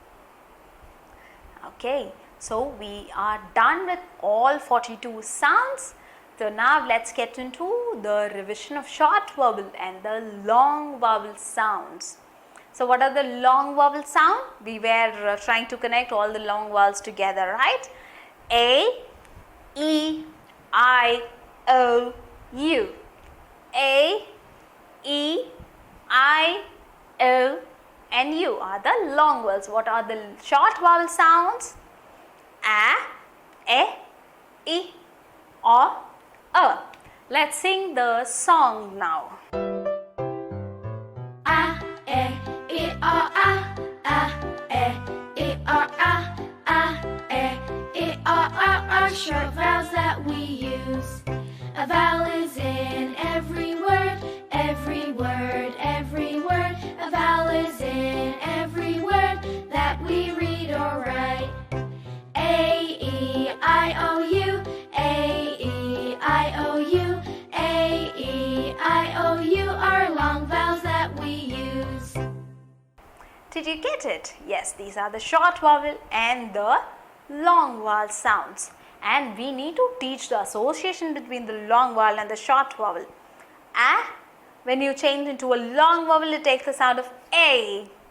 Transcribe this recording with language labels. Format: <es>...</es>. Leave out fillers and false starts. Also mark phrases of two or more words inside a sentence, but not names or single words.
<en>Okay, so we are done with all 42 sounds. So now let's get into the revision of short vowel and the long vowel sounds. So what are the long vowel sound? We were trying to connect all the long vowels together, right? A, E, I, O, U. A, E, I, O, and U are the long vowels. What are the short vowel sounds? A, E, or A. Let's sing the song now. A, E, I, E, I, are short vowels that we use. A vowel is in every word, every word, every word. A vowel is in every word that we read or write. A, E, I, O, U, A, E, I, O, U, A, E, I, O, U are long vowels that we use. Did you get it? Yes, these are the short vowel and the long vowel sounds. And we need to teach the association between the long vowel and the short vowel. A, when you change into a long vowel, it takes the sound of A.</en>